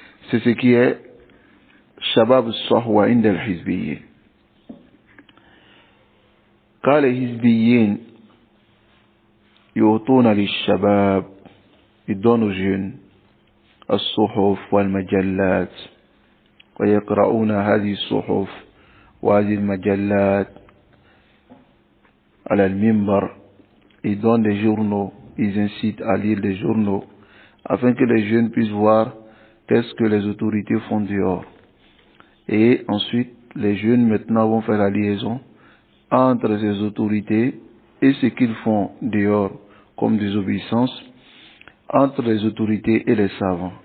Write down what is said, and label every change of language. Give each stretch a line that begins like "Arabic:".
French: C'est ce qui est
Arabic: Shabab al-Sahwa inda al-Hizbiyyin. قال الحزبيين يعطون للشباب
French: ils donnent aux jeunes
Arabic: الصحف والمجلات ويقرؤون هذه الصحف وهذه المجلات على المنبر.
French: Ils donnent des journaux, ils incitent à lire des journaux afin que les jeunes puissent voir qu'est-ce que les autorités font dehors. Et ensuite, les jeunes maintenant vont faire la liaison entre ces autorités et ce qu'ils font dehors comme désobéissance, entre les autorités et les savants.